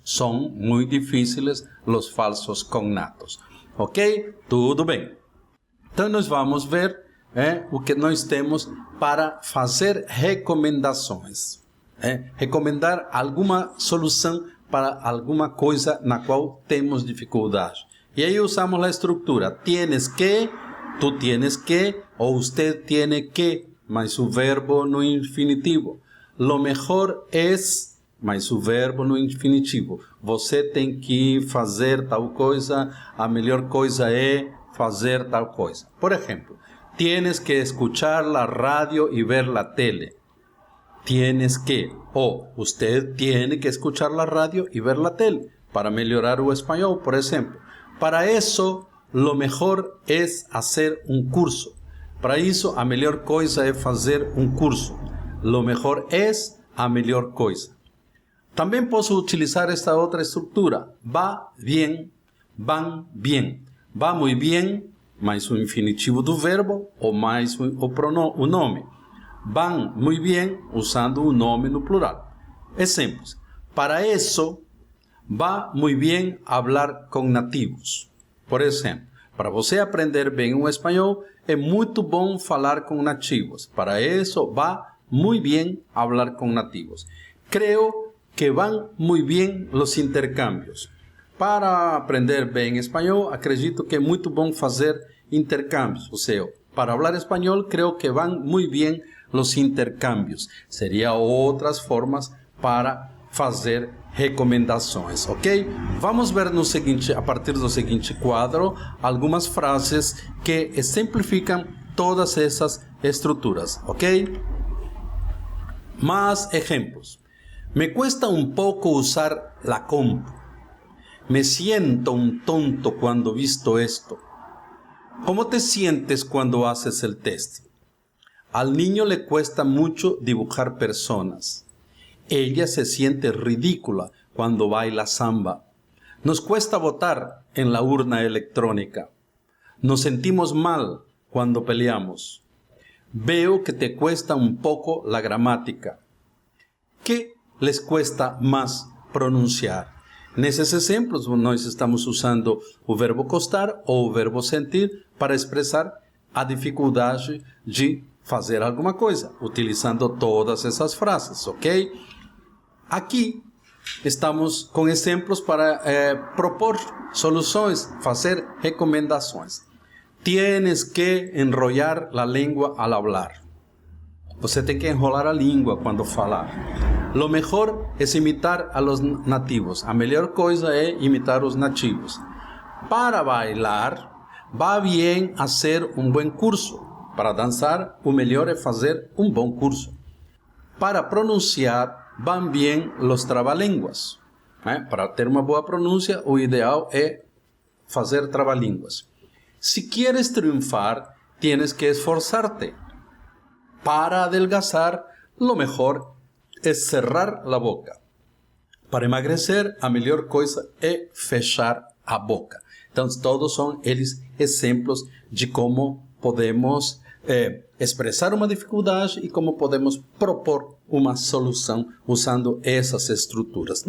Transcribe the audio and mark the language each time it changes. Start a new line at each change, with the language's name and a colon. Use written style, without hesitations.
Portuguese: São muito difíceis os falsos cognatos. Ok? Tudo bem. Então, nós vamos ver o que nós temos para fazer recomendações. Recomendar alguma solução para alguma coisa na qual temos dificuldade. E aí usamos a estrutura.
Spanish: Tienes que, tú tienes que,
Portuguese: ou
Spanish: usted tiene que,
Portuguese: mas o verbo no infinitivo.
Spanish: Lo mejor es,
Portuguese: mas o verbo no infinitivo. Você tem que fazer tal coisa, a melhor coisa é fazer tal coisa.
Spanish: Por exemplo, tienes que escuchar la radio y ver la tele. Tienes que, o usted tiene que escuchar la radio y ver la tele para mejorar o español, por ejemplo. Para eso, lo mejor es hacer un curso.
Portuguese: Para isso, a melhor coisa é fazer um curso.
Spanish: Lo mejor es
Portuguese: a melhor coisa. Também posso utilizar esta outra estrutura.
Spanish: Va bien, van bien. Va muy bien,
Portuguese: mais o infinitivo do verbo, ou mais o nome.
Spanish: Van muy bien,
Portuguese: usando o nome no plural. Exemplos. Para isso,
Spanish: va muy bien hablar
Portuguese: com nativos. Por exemplo, para você aprender bem o espanhol, é muito bom falar com nativos.
Spanish: Para isso, va muy bien hablar con nativos. Creo que van muy bien los intercambios.
Portuguese: Para aprender bem espanhol, acredito que é muito bom fazer intercambios. Ou seja, para falar espanhol,
Spanish: creo que van muy bien los intercambios.
Portuguese: Seria outras formas para fazer recomendações, ok? Vamos ver no seguinte, a partir do seguinte quadro, algumas frases que exemplificam todas essas estruturas, ok?
Spanish: Más ejemplos. Me cuesta un poco usar la compu. Me siento un tonto cuando visto esto. ¿Cómo te sientes cuando haces el test? Al niño le cuesta mucho dibujar personas. Ella se siente ridícula cuando baila samba. Nos cuesta votar en la urna electrónica. Nos sentimos mal cuando peleamos. Veo que te cuesta un poco la gramática. ¿Qué les cuesta más pronunciar?
Portuguese: Nesses exemplos, nós estamos usando o verbo costar ou o verbo sentir para expressar a dificuldade de fazer alguma coisa, utilizando todas essas frases, ok? Aqui estamos com exemplos para propor soluções, fazer recomendações.
Spanish: Tienes que enrollar la lengua al hablar.
Portuguese: Você tem que enrolar a língua quando falar.
Spanish: Lo mejor es imitar a los nativos.
Portuguese: A melhor coisa é imitar os nativos.
Spanish: Para bailar, va bien hacer un buen curso.
Portuguese: Para dançar, o melhor é fazer um bom curso.
Spanish: Para pronunciar, van bien los trabalínguas.
Portuguese: Para ter uma boa pronúncia, o ideal é fazer trabalínguas.
Spanish: Si quieres triunfar, tienes que esforzarte. Para adelgazar, lo mejor es cerrar la boca.
Portuguese: Para emagrecer, a melhor coisa é fechar a boca. Então, todos são eles exemplos de como podemos expressar uma dificuldade e como podemos propor uma solução usando essas estruturas.